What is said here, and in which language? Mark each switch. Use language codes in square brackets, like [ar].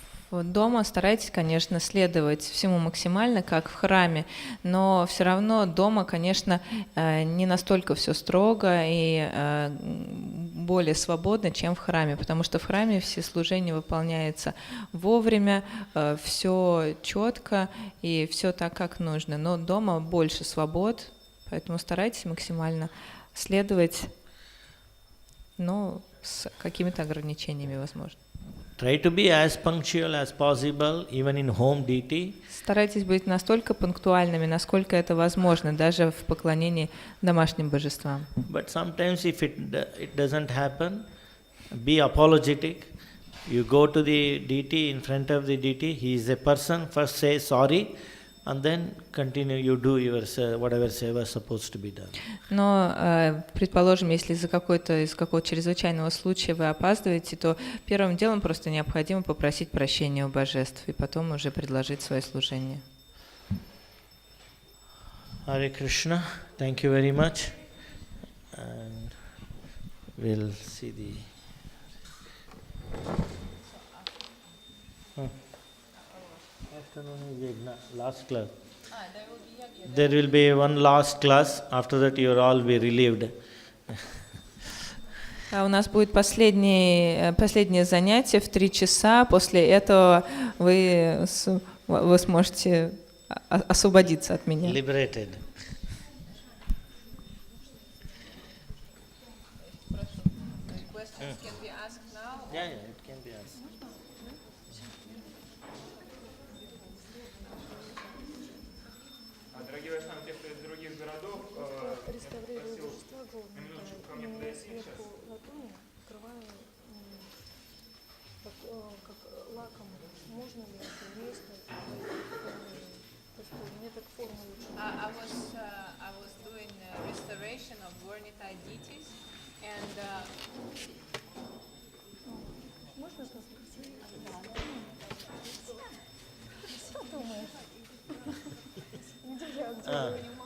[ru] Дома старайтесь, конечно, следовать всему максимально, как в храме, но все равно дома, конечно, не настолько все строго и более свободно, чем в храме, потому что в храме все служения выполняются вовремя, все четко и все так, как нужно. Но дома больше свобод, поэтому старайтесь максимально следовать, но с какими-то ограничениями, возможно. [en] Try to be as punctual as possible, even in home deity. [ru] Старайтесь быть настолько пунктуальными, насколько это возможно, даже в поклонении домашним божествам. [en] But sometimes if it doesn't happen, be apologetic. You go to the deity, in front of the deity, he is a person, first say sorry, and then continue, you do your whatever seva is supposed to be done. [ru] Но, предположим, если из-за какого-то чрезвычайного случая вы опаздываете, то первым делом просто необходимо попросить прощения у божеств и потом уже предложить свое служение. [en] Hare Krishna, thank you very much. And we'll see the... Afternoon is last class. There will be one last class. After that, you will all be relieved. [ru] У нас будет последнее занятие в 3 часа. После этого вы сможете освободиться от меня. [en] Liberated. Questions can be asked now. Yeah, it can be asked. [ru] Дорогие Вайшнавы, те, кто из других городов, я попросил на минуточку ко мне подойти сейчас. Как лаком, можно ли это вместе? Просто мне так форма лучше. [en] I was doing restoration of Gornita deities, and [ru] Можно спросить? Что думаешь? Где я делаю?